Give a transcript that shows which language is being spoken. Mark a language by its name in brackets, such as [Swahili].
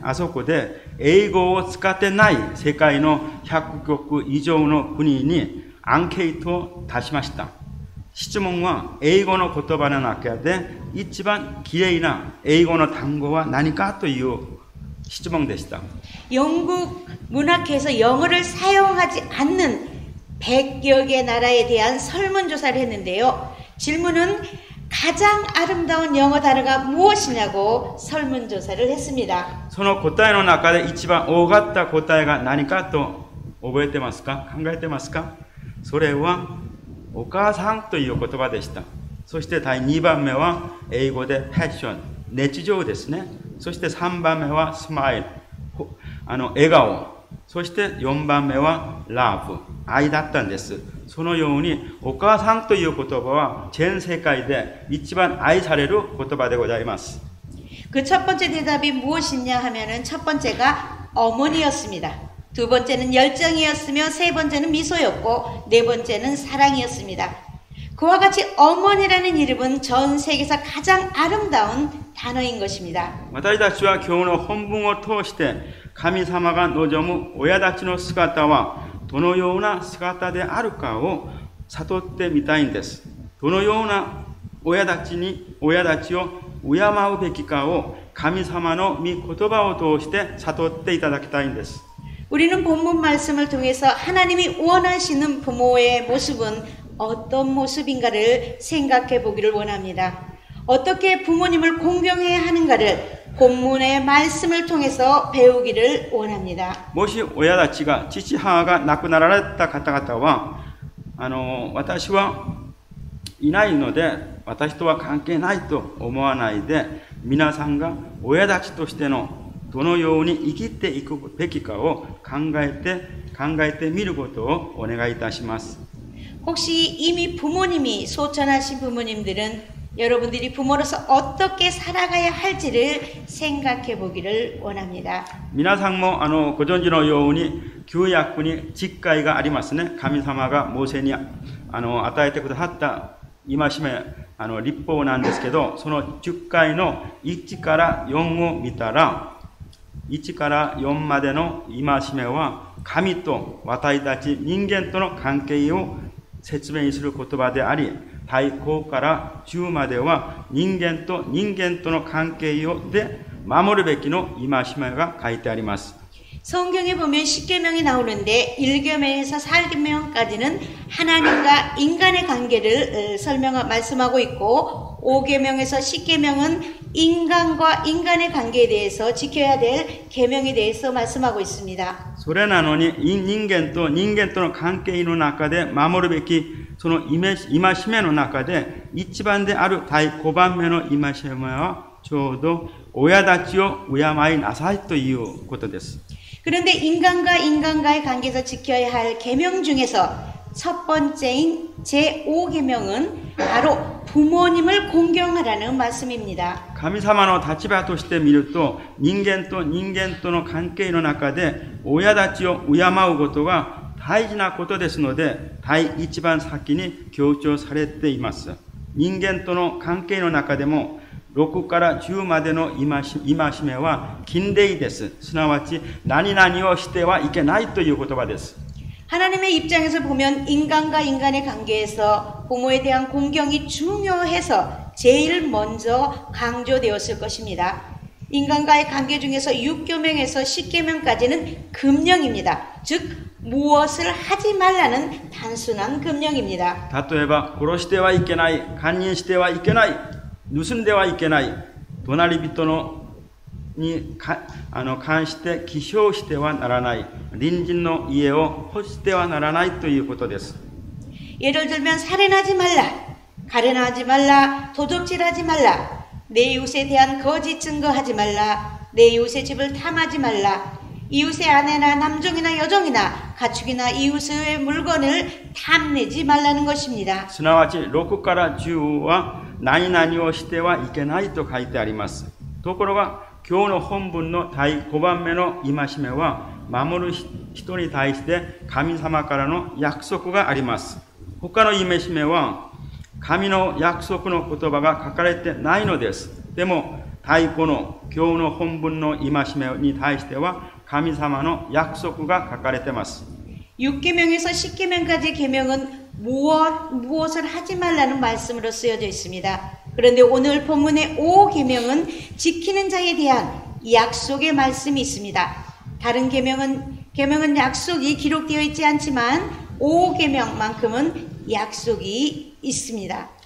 [Japanese] あそこで英語を使ってない世界の100カ国以上の国にアンケートを出しました。質問は英語の言葉の中で一番きれいな英語の単語は何かという質問でした。 [Korean] 영국 문학회에서 영어를 사용하지 않는 100여 개 나라에 대한 설문조사를 했는데요. 질문은 가장 아름다운 영어 단어가 무엇이냐고 설문조사를 했습니다. [Japanese] その答えの中で一番多かった答えが何かと覚えてますか？考えてますか？それはお母さんという言葉でした。そして第2番目は英語でパッション、日常ですね。そして3番目はスマイル、笑顔。そして4番目はラブ、愛だったんです。そのようにお母さんという言葉は全世界で一番愛される言葉でございます。 [Korean] 그 첫 번째 대답이 무엇이냐 하면은 첫 번째가 어머니였습니다. 두 번째는 열정이었으며 세 번째는 미소였고 네 번째는 사랑이었습니다. 그와 같이 어머니라는 이름은 전 세계에서 가장 아름다운 단어인 것입니다. [Japanese] 私たちは今日の本文を通して神様が望む親たちの姿はどのような姿であるかを悟ってみたいんです。どのような親たちを敬うべきかを神様の御言葉を通して悟っていただきたいんです。 [Korean] 우리는 본문 말씀을 통해서 하나님이 원하시는 부모의 모습은 어떤 모습인가를 생각해 보기를 원합니다. 어떻게 부모님을 공경해야 하는가를 본문의 말씀을 통해서 배우기를 원합니다. [Japanese] もし親たちが父母が亡くなられた方々は私はいないので私とは関係ないと思わないで、皆さんが親たちとしてのどのように生きていくべきかを考えてみることをお願いいたします。 [Korean] 혹시 이미 부모님이 소천하신 부모님들은 여러분들이 부모로서 어떻게 살아가야 할지를 생각해 보기를 원합니다. [Japanese] 皆さんもご存知のように旧約に十戒がありますね。神様がモーセに与えてくださった戒め律法なんですけど、その10戒の1から4を見たら、1から4までの戒めは神と私たち人間との関係を説明する言葉であり、第5から10までは人間との関係をで守るべきの戒めが書いてあります。 [Korean] 성경에 보면 10계명이 나오는데 1계명에서 4계명까지는 하나님과 인간의 관계를 말씀하고 있고 5계명에서 10계명은 인간과 인간의 관계에 대해서 지켜야 될 계명에 대해서 말씀하고 있습니다. [Japanese] それなのに人間との関係の中で守るべきその戒めの中で一番である第5番目の戒めはちょうど親たちを敬いなさいということです。 [Korean] 그런데 인간과의 관계에서 지켜야 할 계명 중에서 첫 번째인 제5계명은 바로 부모님을 공경하라는 말씀입니다. [Japanese] 神様の立場として見ると、人間との関係の中で親たちを敬うことが大事なことですので、第一番先に強調されています。人間との関係の中でも 6から10までの戒めは禁令です。すなわち何々をしてはいけないという言葉です。 [Korean] 하나님의 입장에서 보면 인간과 인간의 관계에서 부모에 대한 공경이 중요해서 제일 먼저 강조되었을 것입니다. 인간과의 관계 중에서 6계명에서 10계명까지는 금령입니다. 즉 무엇을 하지 말라는 단순한 금령입니다. [Japanese] 例えば殺してはいけない、姦淫してはいけない、盗んではいけない、隣人に関して起床してはならない、隣人の家を欲してはならないということです。 [Korean] 예를 들면 살인하지 말라, 가련하지 말라, 도적질하지 말라, 내 이웃에 대한 거짓 증거하지 말라, 내 이웃의 집을 탐하지 말라, 이웃의 아내나 남종이나 여종이나 가축이나 이웃의 물건을 탐내지 말라는 것입니다. [Japanese] すなわち6から10は何々をしてはいけないと書いてあります。ところが今日の本文の第5番目の戒めは守る人に対して神様からの約束があります。他の戒めは神の約束の言葉が書かれてないのです。でも第5の今日の本文の戒めに対しては神様の約束が書かれています。 [Korean] 6계명에서 10계명까지의 계명은 무엇을 하지 말라는 말씀으로 쓰여져 있습니다. 그런데 오늘 본문의 5계명은 지키는 자에 대한 약속의 말씀이 있습니다. 다른 계명은 약속이 기록되어 있지 않지만 5계명만큼은 약속이 있습니다.